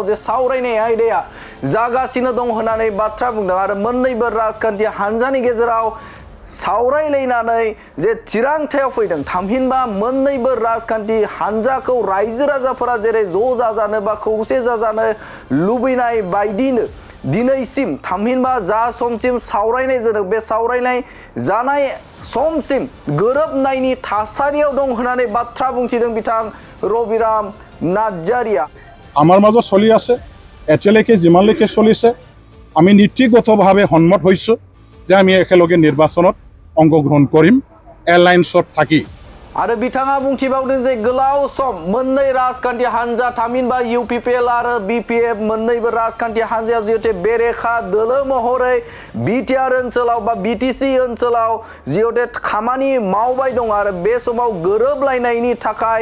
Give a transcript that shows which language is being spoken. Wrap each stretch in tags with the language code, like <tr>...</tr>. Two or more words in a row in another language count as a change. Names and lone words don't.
<brx>जे सावरायनाय आयदाया जागासिनो दं होननानै बाथ्रा बुंदों आरो मोननैबो राजखान्थि हान्जानि गेजेराव सावरायलायनानै जे थिरांथायाव फैदों थामहिनबा मोननैबो राजखान्थि हान्जाखौ रायजो राजाफोरा जेरै ज' जाजानो बा खौसे जाजानो लुबैनाय बायदिनो दिनैसिम थामहिनबा जा समसिम सावरायनाय जादों बे सावरायनाय जानाय समसिम गोरोबनायनि थासारियाव दं होननानै बाथ्रा बुंथिदों बिथां रबिराम नार्जारिया</brx> <as>আমাৰ মাজত চলি আছে এতিয়ালৈকে যিমানলৈকে চলিছে আমি নীতিগতভাৱে সন্মত হৈছোঁ যে আমি একেলগে নিৰ্বাচনত অংশগ্ৰহণ কৰিম এলায়েন্সত থাকি</as> <brx>आरो बिथाङा बुंथिबावदों जे गोलाव सम मोननै राजखान्थि हान्जा थामहिनबा इउपिपिएल आरो बिपिएफ मोननैबो राजखान्थि हान्जायाव जिहेतु बेरेखा दोलो महरै बिटिआर ओनसोलाव बा बिटिसि ओनसोलाव जिहेतु खामानि मावबाय दं आरो बे समाव गोरोबलायनायनि थाखाय</brx>